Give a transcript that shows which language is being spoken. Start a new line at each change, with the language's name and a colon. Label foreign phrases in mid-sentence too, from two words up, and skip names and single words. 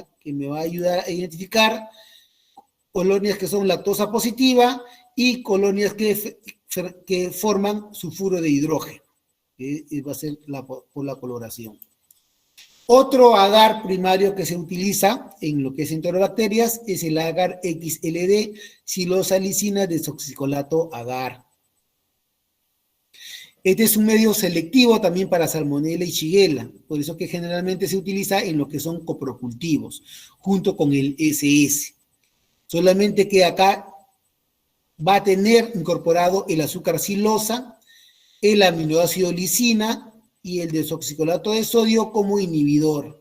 Spanish: Que me va a ayudar a identificar colonias que son lactosa positiva y colonias que forman sulfuro de hidrógeno, que va a ser por la coloración. Otro agar primario que se utiliza en lo que es enterobacterias es el agar XLD, silosalicina desoxicolato agar. Este es un medio selectivo también para salmonella y shigella, por eso que generalmente se utiliza en lo que son coprocultivos, junto con el SS. Solamente que acá va a tener incorporado el azúcar silosa, el aminoácido lisina y el desoxicolato de sodio como inhibidor.